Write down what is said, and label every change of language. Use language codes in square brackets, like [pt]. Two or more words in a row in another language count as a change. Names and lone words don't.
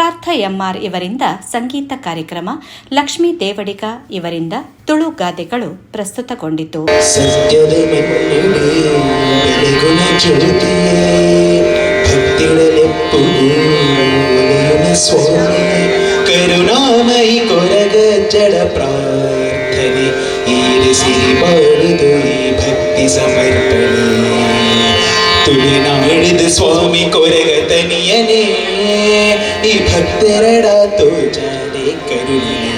[kn] ಎಂ.ಆರ್. ಇವರಿಂದ ಸಂಗೀತ ಕಾರ್ಯಕ್ರಮ, ಲಕ್ಷ್ಮೀ ದೇವಡಿಗ ಇವರಿಂದ ತುಳು ಗಾದೆಗಳು ಪ್ರಸ್ತುತಗೊಂಡಿತು. [tcy] ಸತ್ಯದ ಬೆಳಗುನ ಜ್ಯೋತಿಯೇ ಭಕ್ತಿಡಲೆಪ್ಪುನ ಸ್ವಾಮಿ ಕರುಣಾಮಯಿ ಕೊರಗ ಜಡ ಪ್ರಾರ್ಥನೆ ಈರಿಸಿ ಮಾಡುದು ಈ ಭಕ್ತಿ ಸಮರ್ಪಣೆ ತುಳಿನಾಡಿದ ಸ್ವಾಮಿ ಕೊರಗ ತನಿಯನೇ ಈ ಭಕ್ತರಡ ತೋಜಾನೆ ಕರುಣೆ